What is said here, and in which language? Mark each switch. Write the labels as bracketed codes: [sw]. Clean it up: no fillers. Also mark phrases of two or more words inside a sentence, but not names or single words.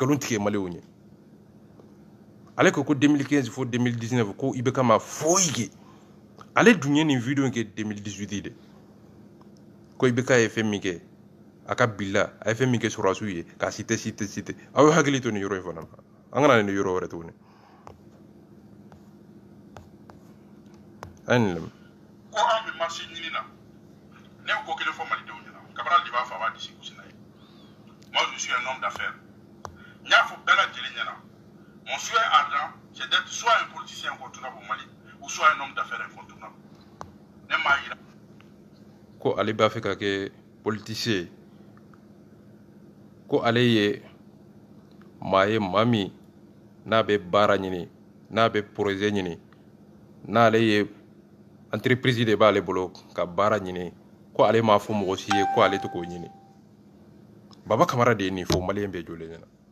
[bm] nkalon tigɛ Malienw ɲɛ ale ko 2015 fo 2019 ko IBK ma foyi kɛ ale dun ye nin vidéo in kɛ 2018 de ko IBK ye fɛn min kɛ a ka bila a ye fɛn min kɛ sɔrɔdasiw ye k'a cité aw ye hakili to nin yɔrɔ in fana na an kana nin yɔrɔ wɛrɛ tuguni a ye nin lamɛn ko an bɛ marché ɲini na ne ko kelen fɔ malidenw ɲɛna Cabral de b'a fɔ a b'a disi gosi n'a ye [fr] moi je suis un homme d'affaires [bm] n y'a fɔ bɛɛ lajɛlen ɲɛna [fr] mon souhait ardent c'est d'être soit un politicien incontournable au Mali ou soit un homme d'affaires incontournable [bm] ne m'a yira ko ale b'a fɛ ka kɛ politicien ko ale ye maa ye maa min n'a bɛ baara ɲini n'a bɛ projet ɲini n'ale ye entreprise de b'ale bolo ka baara ɲini ko ale m'a fɔ mɔgɔ si ye ko ale tɛ k'o ɲini Baba Kamara de ye nin fɔ Malien bɛɛ jɔlen ɲɛna